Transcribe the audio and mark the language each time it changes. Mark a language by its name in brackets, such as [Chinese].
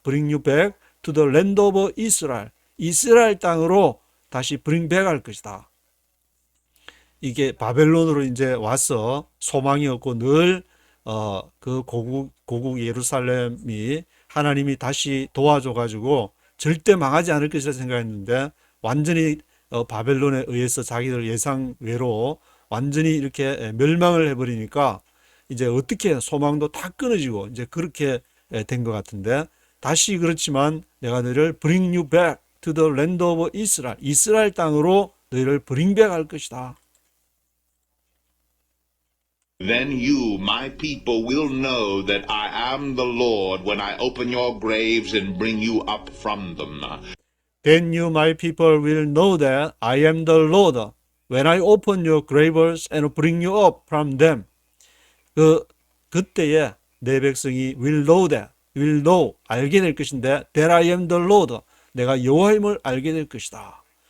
[English] bring you back to the land of Israel. [Korean] 이스라엘 땅으로 다시 [English] bring back [Korean] 할 것이다. 이게 바벨론으로 이제 와서 소망이 없고 늘 그 고국 예루살렘이 하나님이 다시 도와줘가지고 절대 망하지 않을 것이라 생각했는데 완전히 바벨론에 의해서 자기들 예상외로 완전히 이렇게 멸망을 해버리니까 이제 어떻게 소망도 다 끊어지고 이제 그렇게 된 것 같은데 다시 그렇지만 내가 너희를 [English] bring you back to the land of Israel. [Korean] 이스라엘 땅으로 너희를 [English] bring back [Korean] 할 것이다. [English] Then you, my people, will know that I am the Lord when I open your graves and bring you up from them. Then you, my people, will know that I am the Lord when I open your graves and bring you up from them. [Korean] 그때에 내 백성이 [English] will know, [Korean] 알게 될 것인데 [English] that I am the Lord, [Korean] 내가 여호와임을 알게 될 것이다.